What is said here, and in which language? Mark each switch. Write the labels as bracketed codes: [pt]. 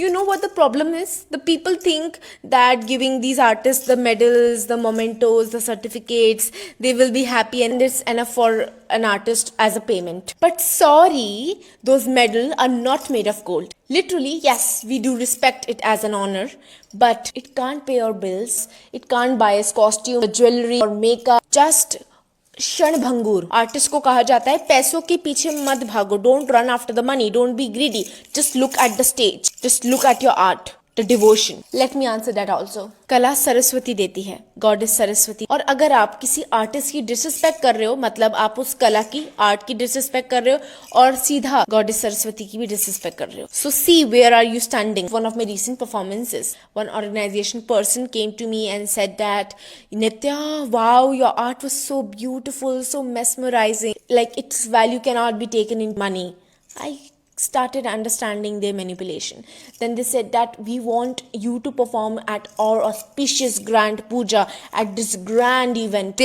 [en] You know what the problem is? The people think that giving these artists the medals, the mementos, the certificates, they will be happy and it's enough for an artist as a payment. But sorry, those medals are not made of gold. Literally, yes, we do respect it as an honor, but it can't pay our bills. It can't buy us costume, jewelry or makeup. Just [hi] क्षण भंगुर artist को कहा जाता है. पैसों के पीछे मत भागो. [en] Don't run after the money, don't be greedy, just look at the stage, just look at your art. the devotion. Let me answer that also. [hi] कला सरस्वती देती है, गॉडेस सरस्वती. और अगर आप किसी आर्टिस्ट की डिसरिस्पेक्ट कर रहे हो, मतलब आप उस कला की, आर्ट की डिसरिस्पेक्ट कर रहे हो और सीधा गॉडेस सरस्वती की भी डिसरिस्पेक्ट कर रहे हो. [en] So see where are you standing. One of my recent performances, one organization person came to me and said that, Nitya, wow, your art was so beautiful, so mesmerizing, like its value cannot be taken in money. I started understanding their manipulation. Then they said that we want you to perform at our auspicious grand puja, at this grand event.